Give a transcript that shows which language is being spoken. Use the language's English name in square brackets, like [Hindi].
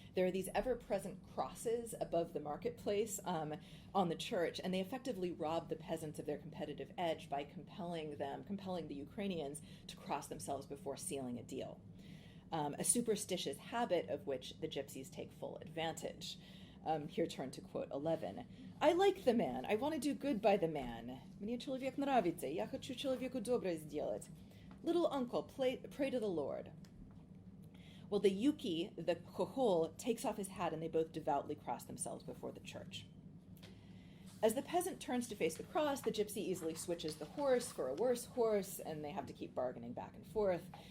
[English] There are these ever-present crosses above the marketplace on the church, and they effectively rob the peasants of their competitive edge by compelling the Ukrainians to cross themselves before sealing a deal. A superstitious habit of which the gypsies take full advantage. Here turn to quote 11. I like the man. I want to do good by the man. [Russian] Мне человек нравится. Я хочу человеку доброе сделать. [English] Little uncle, pray to the Lord. Well, the yuki, the Gogol, takes off his hat and they both devoutly cross themselves before the church. As the peasant turns to face the cross, the gypsy easily switches the horse for a worse horse, and they have to keep bargaining back and forth.